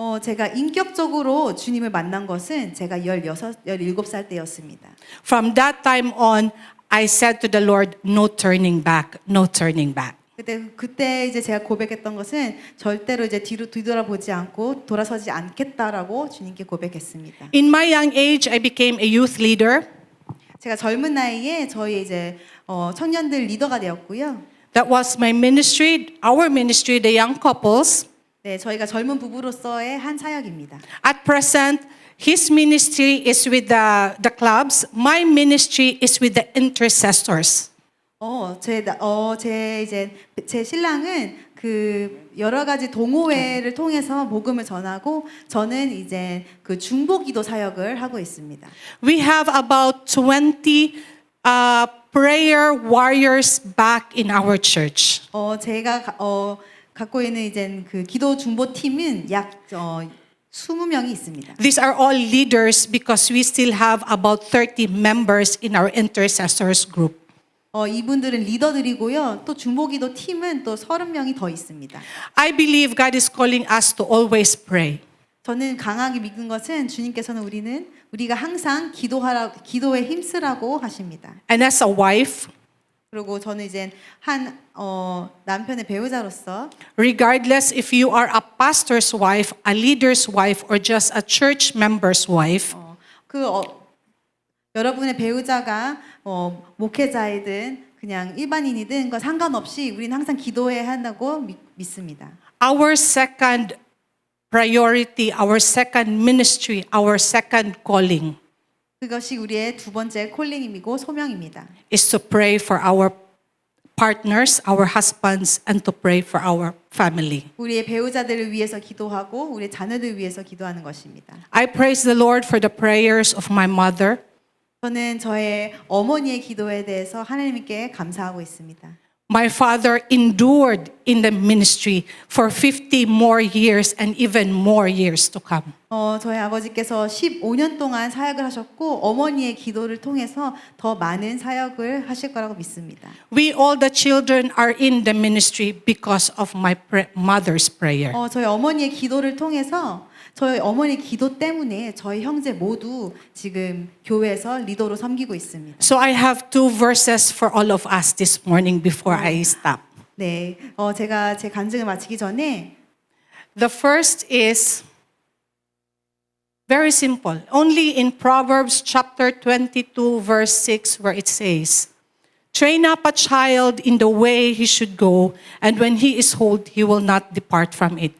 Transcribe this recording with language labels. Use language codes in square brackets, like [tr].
[ko] 제가 인격적으로 주님을 만난 것은 제가 17살 때였습니다. [en] From that time on, I said to the Lord, no turning back, no turning back. [ko] 그때 이제 제가 고백했던 것은 절대로 이제 뒤돌아보지 않고 돌아서지 않겠다라고 주님께 고백했습니다. [en] In my young age, I became a youth leader. [ko] 제가 젊은 나이에 저희 이제 청년들 리더가 되었고요. [en] That was my ministry, our ministry, the young couples. [ko] 네, 저희가 젊은 부부로서의 한 사역입니다. [en] At present, his ministry is with the clubs. My ministry is with the intercessors. [ko] 제 신랑은 그 여러 가지 동호회를 통해서 복음을 전하고 저는 이제 그 중보기도 사역을 하고 있습니다. [en] We have about 20 prayer warriors back in our church. [ko] 제가 갖고 있는 이제 그 기도 중보 팀은 약 20명이 있습니다. [en] These are all leaders because we still have about 30 members in our intercessors group. [ko] 이분들은 리더들이고요. 또 중보기도 팀은 또 30명이 더 있습니다. [en] I believe God is calling us to always pray. [ko] 저는 강하게 믿는 것은 주님께서는 우리가 항상 기도에 힘쓰라고 하십니다. [en] And as a wife, [ko] 그리고 저는 이제 한 남편의 배우자로서 [en] regardless if you are a pastor's wife, a leader's wife, or just a church member's wife, [ko] 여러분의 배우자가 목회자이든 그냥 일반인이든 그 상관없이 우리는 항상 기도해야 한다고 믿습니다. [en] our second priority, our second ministry, our second calling [ko] 그것이 우리의 두 번째 콜링이고 소명입니다. [en] is to pray for our partners, our husbands, and to pray for our family. [ko] 우리의 배우자들을 위해서 기도하고 우리의 자녀들 위해서 기도하는 것입니다. [en] I praise the Lord for the prayers of my mother. [ko] 저는 저의 어머니의 기도에 대해서 하나님께 감사하고 있습니다. [en] My father endured in the ministry for 50 more years and even more years to come. [ko] 저희 아버지께서 15년 동안 사역을 하셨고 어머니의 기도를 통해서 더 많은 사역을 하실 거라고 믿습니다. [en] We all the children are in the ministry because of my mother's prayer. [ko] 저희 어머니의 기도를 통해서 저희 어머니 기도 때문에 저희 형제 모두 지금 교회에서 리더로 섬기고 있습니다. [en] So I have two verses for all of us this morning before I stop. [ko] 네, 제가 제 간증을 마치기 전에 [en] The first is very simple. Only in Proverbs chapter 22 verse 6 where it says, train up a child in the way he should go, and when he is old, he will not depart from it.